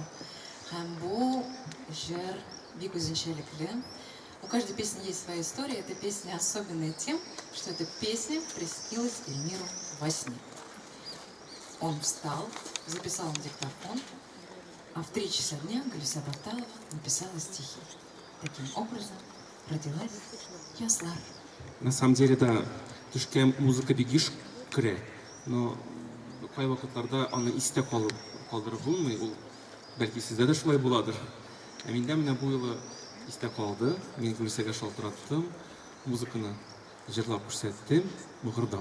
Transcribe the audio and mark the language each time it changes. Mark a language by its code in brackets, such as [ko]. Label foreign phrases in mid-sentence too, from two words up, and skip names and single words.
[tt] Һәм бу жыр бик үзенчәлекле. [ru] У каждой песни есть своя история. Эта песня особенная тем, что эта песня приснилась Эльмиру во сне. Он встал, записал на диктофон А в 3 часа дня Гульса Барталова написала стихи. Таким образом родилась Яслар. На самом деле, [tt] да, төшкә музыка бигиш керә, но кай вакытларда аны истә калдырып булмый, ул бәлки сездә дә шулай буладыр. Ә миндә менә бу юлы истә калды, мин Гөлсәгә шалтыраттым, музыканы җырлап күрсәттем, мыгырдап.